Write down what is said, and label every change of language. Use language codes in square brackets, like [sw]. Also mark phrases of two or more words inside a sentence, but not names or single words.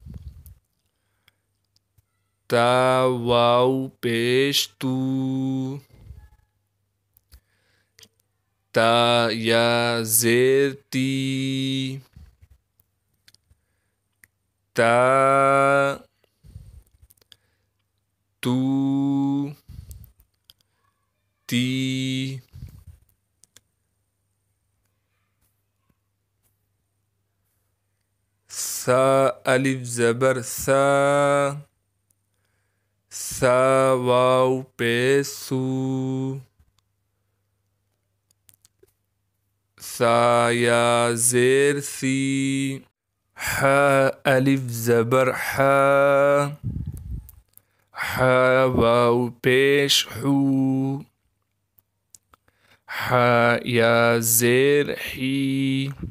[ur] تا واو پیش تو، تا یا زیر تی، تا تو تی، ثا الف زبر ثا، ثا واو پیش سو، ثا یا زیر سی، ح الف زبر حا، حا واو پیش حو، حا یا زیر حی،